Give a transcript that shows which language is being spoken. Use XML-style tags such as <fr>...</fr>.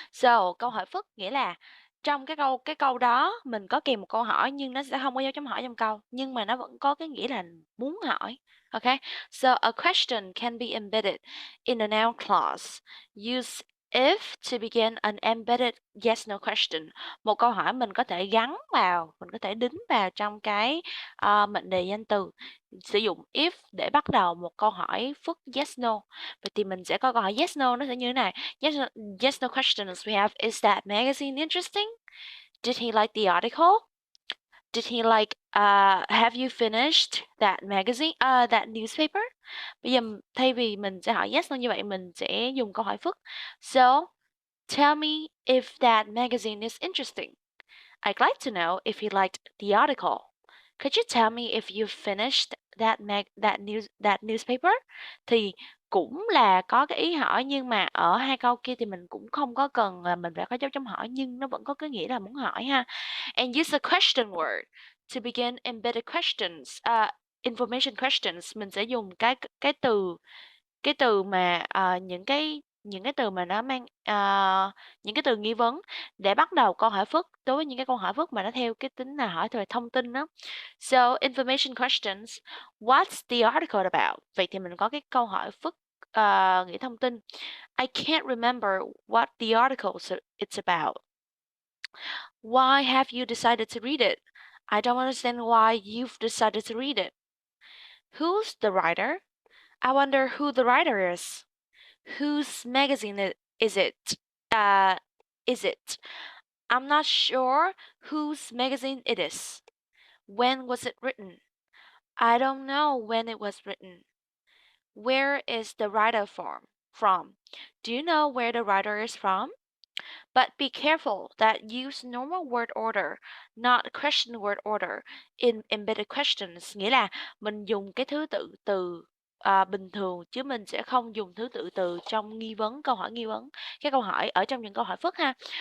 <vi>So câu hỏi phức nghĩa là trong cái câu đó mình có kèm một câu hỏi nhưng nó sẽ không có dấu chấm hỏi trong câu, nhưng mà nó vẫn có cái nghĩa là muốn hỏi. Okay.</vi> <en>So a question can be embedded in a noun clause. Use if to begin an embedded yes no question.</en> <vi>Một câu hỏi mình có thể gắn vào, mình có thể đính vào trong cái mệnh đề danh từ. Sử dụng if để bắt đầu một câu hỏi phức yes no. Vậy thì mình sẽ có câu hỏi yes no, nó sẽ như thế này.</vi> <en>Yes no questions we have: is that magazine interesting? Did he like the article? Did he like have you finished that magazine that newspaper?</en> <vi>Bây giờ thay vì mình sẽ hỏi yes no như vậy, mình sẽ dùng câu hỏi phức.</vi> <en>So, tell me if that magazine is interesting. I'd like to know if you liked the article. Could you tell me if you finished that newspaper?</en> <vi>Thì cũng là có cái ý hỏi, nhưng mà ở hai câu kia thì mình cũng không có cần là mình phải có dấu chấm hỏi, nhưng nó vẫn có cái nghĩa là muốn hỏi ha.</vi> <en>And use the question word to begin embedded questions.</en> <vi>information questions mình sẽ dùng cái từ mà những cái từ mà nó mang những cái từ nghi vấn để bắt đầu câu hỏi phức đối với những cái câu hỏi phức mà nó theo cái tính là hỏi về thông tin đó.</vi> <en>So information questions, what's the article about?</en> <vi>Vậy thì mình có cái câu hỏi phức nghĩa thông tin.</vi> <en>I can't remember what the article it's about. Why have you decided to read it? I don't understand why you've decided to read it. Who's the writer? I wonder who the writer is. Whose magazine is it? Uh, is it? I'm not sure whose magazine it is. When was it written? I don't know when it was written. Where is the writer from? Do you know where the writer is from? But be careful that use normal word order, not question word order in embedded questions,</en> <vi>nghĩa là mình dùng cái thứ tự từ bình thường chứ mình sẽ không dùng thứ tự từ trong nghi vấn, câu hỏi nghi vấn. Cái câu hỏi ở trong những câu hỏi phức ha.</vi>